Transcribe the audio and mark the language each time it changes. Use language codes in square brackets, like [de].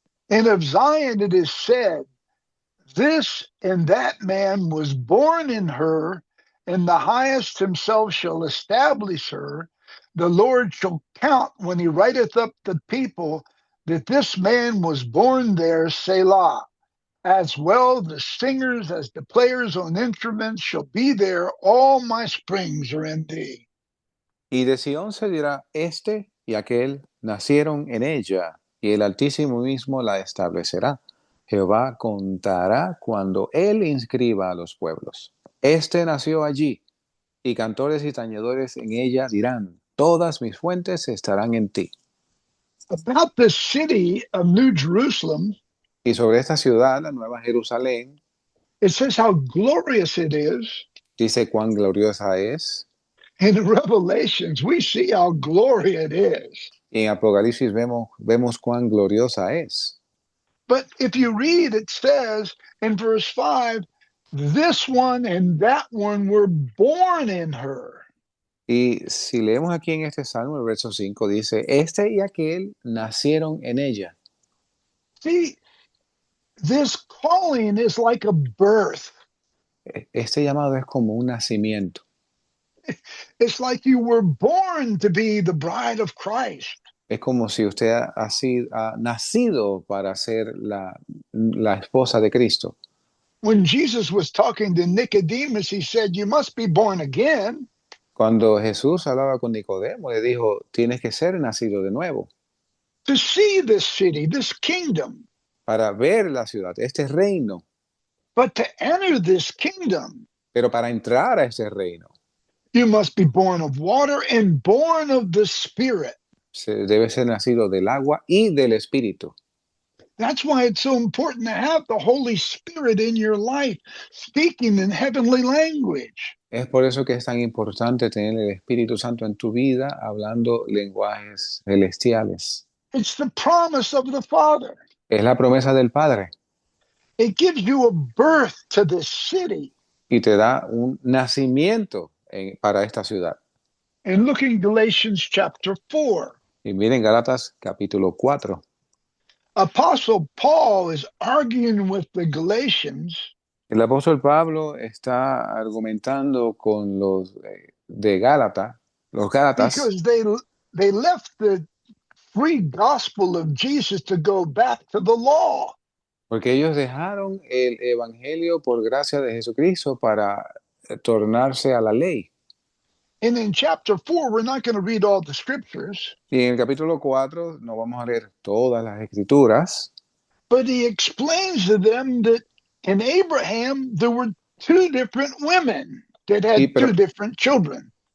[en] And of Zion it is said, this and that man was born in her, and the highest himself shall establish her. The Lord shall count when he writeth up the people that this man was born there, Selah. As well the singers as the players on instruments shall be there. All my springs are in thee. [es] Y de Sión se dirá, este y aquel nacieron en ella, y el Altísimo mismo la establecerá. Jehová contará cuando él inscriba a los pueblos. Este nació allí, y cantores y tañedores en ella dirán, todas mis fuentes estarán en ti. [en] About the city of New Jerusalem, [es] Y sobre esta ciudad, la Nueva Jerusalén, [en] it says how glorious it is. [es] dice cuán gloriosa es. [en] In Revelations, we see how glorious it is. [es] Y en Apocalipsis vemos cuán gloriosa es. [en] But if you read, it says in verse 5, this one and that one were born in her. [es] Y si leemos aquí en este salmo, el verso 5 dice, este y aquel nacieron en ella. [en] See, this calling is like a birth. [es] Este llamado es como un nacimiento. [en] It's like you were born to be the bride of Christ. [es] Es como si usted ha nacido para ser la esposa de Cristo. [en] When Jesus was talking to Nicodemus, he said, you must be born again. [es] Cuando Jesús hablaba con Nicodemo, le dijo, tienes que ser nacido de nuevo [en] To see this city, this kingdom. [es] para ver la ciudad, este reino. [en] But to enter this kingdom, [es] Pero para entrar a este reino, [en] you must be born of water and born of the Spirit. [es] se debe ser nacido del agua y del Espíritu. [en] That's why it's so important to have the Holy Spirit in your life, speaking in heavenly language. [es] Es por eso que es tan importante tener el Espíritu Santo en tu vida, hablando lenguajes celestiales. [en] It's the promise of the Father. [es] Es la promesa del Padre [en] It gives you a birth to this city. [es] y te da un nacimiento para esta ciudad. [en] And look in Galatians chapter 4. [es] Y miren Gálatas capítulo 4. [en] Apostle Paul is arguing with the Galatians [es] El apóstol Pablo está argumentando con los de Gálatas, los Gálatas, [en] because they left the free gospel of Jesus to go back to the law. [es] porque ellos dejaron el evangelio por gracia de Jesucristo para tornarse a la ley. [en] And in chapter 4, we're not going to read all the scriptures, [es] Y en el capítulo 4 no vamos a leer todas las escrituras, [en] but he explains to them that in Abraham there were two different women that had [es] Sí, pero- [en] two different children.